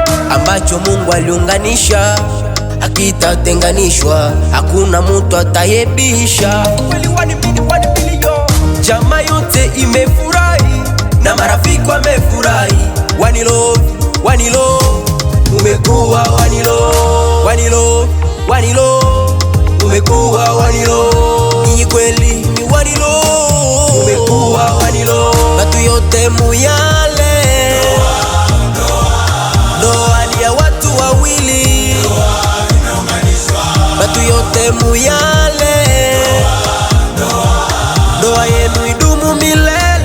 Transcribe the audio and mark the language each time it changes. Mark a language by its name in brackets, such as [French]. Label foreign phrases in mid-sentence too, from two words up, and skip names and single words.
[Swahili] Ambacho Mungu aliunganisha, hakitatenganishwa, hakuna mutu atayebisha. Jamaa yote imefurahi na marafiki wamefurahi. [English] One love, one love, umekuwa one love. One love, one love, umekuwa one love. [Swahili] Ni kweli ni [English] one love, [Swahili] umekuwa [English] one love. [Swahili] Batu yote muyale, ndoa ni ya watu wawili. Batu yote muyale, ndoa yenu idumu milele.